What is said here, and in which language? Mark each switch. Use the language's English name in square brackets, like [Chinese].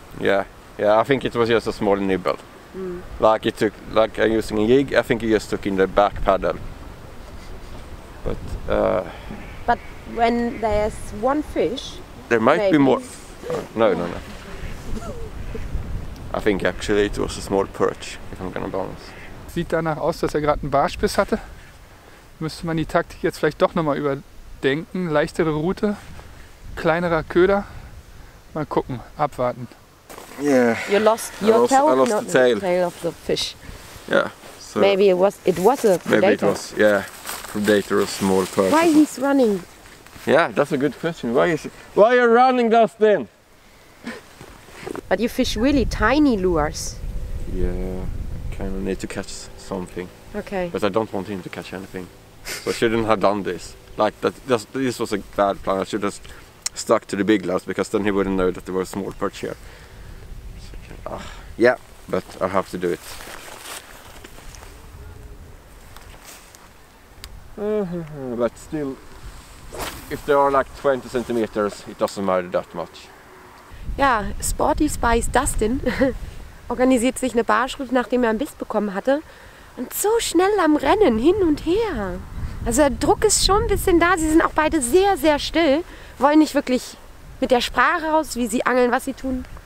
[English] Yeah, I think it was just a small nibble. Like it took, like I'm using a jig, I think it just took in the back paddle. But when there's one fish, there might maybe. be more. No. I think actually it was a small perch, if I'm gonna be honest. [German] Sieht danach aus, dass er gerade einen Barschbiss hatte. Müsste man die Taktik jetzt vielleicht doch nochmal überdenken. Leichtere Route, kleinerer Köder. Mal gucken, abwarten. [English] Yeah. You lost your tail? I lost Not the tail. The tail of the fish. Yeah. So Maybe it was a predator. maybe it was, predator or small perch. Why he's running? Yeah, that's a good question. Why are you running, Dustin? But you fish really tiny lures. Yeah, kind of need to catch something. Okay. But I don't want him to catch anything. So I shouldn't have done this. Like that. This was a bad plan. I should have stuck to the big glass, because then he wouldn't know that there was a small perch here. So, yeah, but I have to do it. But still, if they are like 20 centimeters, it doesn't matter that much. [German] Ja, Sporty Spice Dustin organisiert sich eine Barschroute, nachdem er einen Biss bekommen hatte. Und so schnell am Rennen, hin und her. Also der Druck ist schon ein bisschen da. Sie sind auch beide sehr, sehr still. Wollen nicht wirklich mit der Sprache raus, wie sie angeln, was sie tun.